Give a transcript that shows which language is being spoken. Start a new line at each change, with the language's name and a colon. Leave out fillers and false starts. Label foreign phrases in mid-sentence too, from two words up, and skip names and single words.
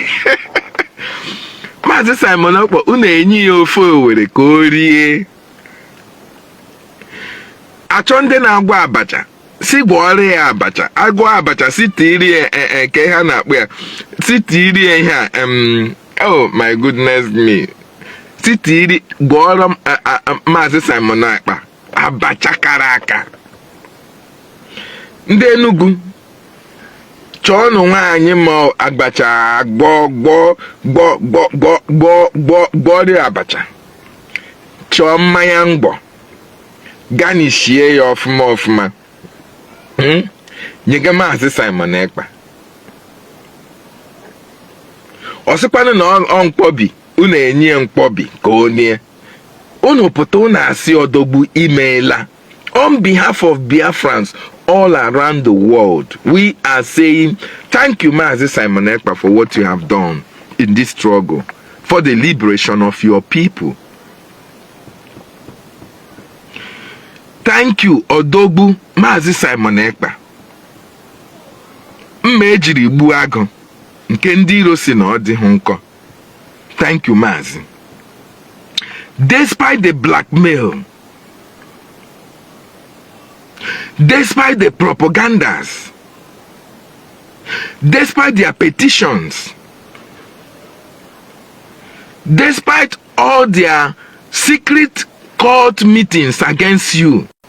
Igbo: Mazi Simon Ekpa, unu enyi ya ofe Owere ka o rie. Achọ ndị na-agwọ abacha, si gwọọrọ ya abacha. Agwọ abacha, si tiri ke ha na-akpụ ya. Si tiri ihe a,
English: oh my goodness me.
Igbo: Si tiri gwọọrọ Mazi Simon Ekpa abacha kara aka. Ndị Enugu chọọnụ nwaanyị ma abacha gbọrị abacha. Chọọ mmanya mgbọ, ganishie ya ọfụma. Nyega Mazi Simon Ekpa. Ọ sịkwanụ na ọ mkpọbi, unu enye mkpọbi ka o nie. Unu pụta unu asị odogwu imeela.
English: On behalf of Biafrans all around the world, we are saying thank you, Mazi Simon Ekpa, for what you have done in this struggle for the liberation of your people. Thank you, Odogwu Mazi Simon Ekpa.
Igbo: Mma ejiri gbuo agụ nke ndị iro si na ọ dịghị nkọ.
English: Thank you, Mazi. Despite the blackmail, despite the propagandas, despite their petitions, despite all their secret court meetings against you,